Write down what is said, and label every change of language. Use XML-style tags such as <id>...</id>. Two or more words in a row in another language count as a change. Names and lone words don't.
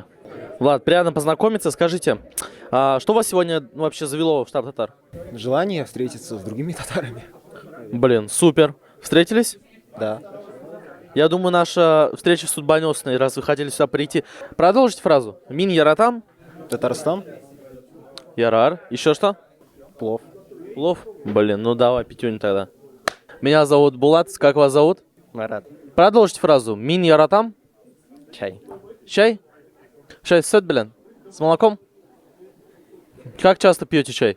<ru>Влад, приятно познакомиться. Скажите, что вас сегодня вообще завело в штаб Татар? Желание встретиться с другими татарами. Блин, супер. Встретились? Да. Я думаю, наша встреча судьбоносная, раз вы хотели сюда прийти. Продолжите фразу.</ru> <tt>Мин Яратам. Татарстан. Ярар.</tt> <ru>Еще что? Плов. Плов? Блин, ну давай, пятюню тогда. Меня зовут Булат. Как вас зовут? Марат. Продолжите фразу.</ru> <tt>Мин Яратам. Чай.</tt> <ru>Чай? Чай с сет, блин? С молоком? Как часто пьете чай?</ru>